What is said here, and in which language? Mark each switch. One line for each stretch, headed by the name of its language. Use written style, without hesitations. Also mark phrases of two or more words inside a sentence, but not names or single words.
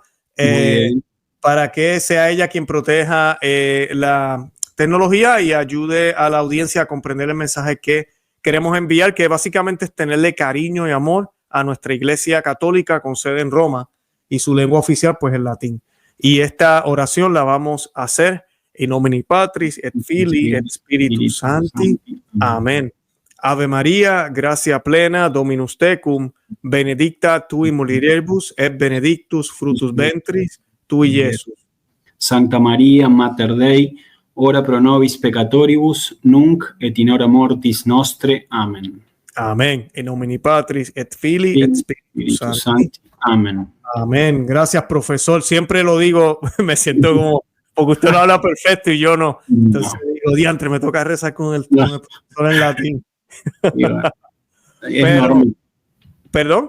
Spanish: Para que sea ella quien proteja la tecnología y ayude a la audiencia a comprender el mensaje que queremos enviar, que básicamente es tenerle cariño y amor a nuestra iglesia católica con sede en Roma y su lengua oficial pues el latín. Y esta oración la vamos a hacer
Latin: in nomine Patris et Filii et Spiritus Sancti.
Spanish: Amén.
Latin: Ave María, gracia plena, Dominus tecum, benedicta tui mulieribus et benedictus fructus ventris tui, Iesus. Sancta Maria, Mater Dei, ora pro nobis peccatoribus, nunc et in hora mortis nostre.
Spanish: Amén. Amén.
Latin: In nomine Patris et Filii et Spiritus Sancti.
Spanish: Amén. Amén. Gracias, profesor. Siempre lo digo, me siento como, porque usted lo habla perfecto y yo no. Entonces digo, diantre, me toca rezar con el profesor en latín. Es normal. ¿Perdón?